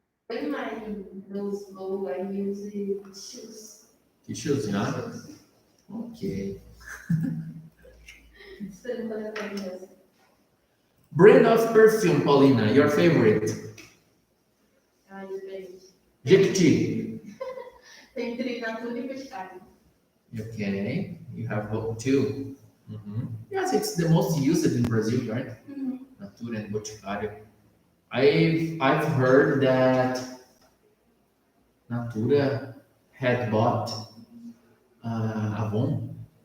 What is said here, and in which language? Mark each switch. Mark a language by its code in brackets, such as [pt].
[en] When my nose blow, I use shoes. [pt] Tissues, já? Ok. Você não pode falar mesmo. [en] Brand of perfume, Paulina, your favorite? [pt] Depende. Jequiti. Tem entre Natura e Boticário. [en] Okay, you have both too. Yes, it's the most used in Brazil, right? Natura and Boticário. I've heard that Natura had bought Avon.